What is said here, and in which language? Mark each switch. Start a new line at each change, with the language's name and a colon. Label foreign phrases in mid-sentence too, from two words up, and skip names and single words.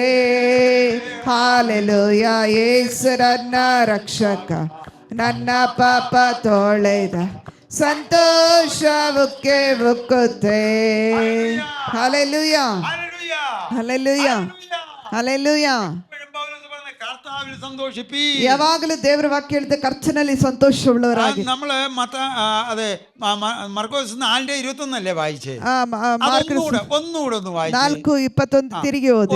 Kannada: ಹಾಲೆಲೂಯ. ಯೇಸು ನನ್ನ ರಕ್ಷಕ, ನನ್ನ ಪಾಪ ತೊಳೆದ. ಸಂತೋಷವುಕ್ಕೆ ಉಕ್ಕುತ್ತೆ. ಹಾಲೆಲೂಯ, ಹಾಲೆಲೂಯ, ಹಾಲೆಲೂಯ. ಯಾವಾಗಲೂ ದೇವರ ವಾಕ್ಯ ಹೇಳಿದ ಕರ್ತನಲ್ಲಿ ಸಂತೋಷವುಳ್ಳವರಾಗಿ.
Malayalam: നമ്മള് അതെ മർക്കോസ് 4:21 വായിച്ചേ. ഒന്നുകൂടെ ഒന്ന് വായിച്ചു. 4:21 തിരികെ ഓതി.